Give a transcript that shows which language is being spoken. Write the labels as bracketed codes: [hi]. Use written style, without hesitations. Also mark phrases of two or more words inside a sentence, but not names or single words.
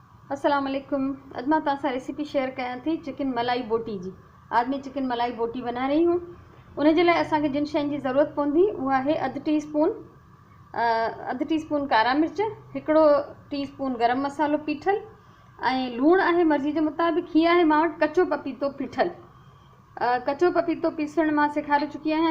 [sd] अस्सलाम वालेकुम। अॼु मां तव्हां सां [en] recipe share [sd] कयां थी चिकन मलाई बोटी जी। [hi] आज मैं चिकन मलाई बोटी बना रही हूँ। [sd] उन जे लाइ असांखे जिन शयुनि जी ज़रूरत पवंदी उहा आहे अधु [en] tea spoon [sd] कारा मिर्च, हिकिड़ो टीस्पून गरम मसालो पीठल ऐं लूणु आहे मर्ज़ी जे मुताबिक़। हीअ आहे मां वटि कचो पपीतो पीठल। कचो पपीतो पीसण मां सेखारे चुकी आहियां।